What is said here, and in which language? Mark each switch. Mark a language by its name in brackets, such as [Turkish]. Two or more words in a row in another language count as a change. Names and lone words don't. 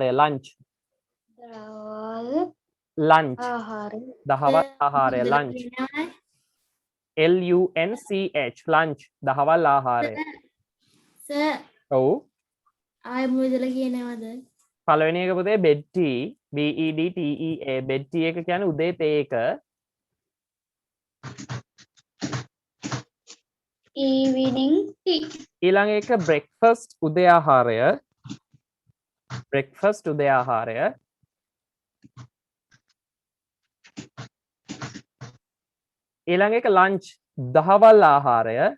[Sinhala] දහවල් ආහාරය lunch. දවල් lunch ආහාරය දහවල් ආහාරය [English] lunch lunch lunch [Sinhala] දහවල් ආහාරය සර් ඔව් ආය මුදල කියනවද පළවෙනි එක පුතේ [English] bed tea bedtea bed tea [Sinhala] එක කියන්නේ උදේ තේ එක [English] evening tea [Sinhala] ඊළඟ එක breakfast උදේ ආහාරය breakfast උදේ ආහාරය ඊළඟ එක lunch දහවල් ආහාරය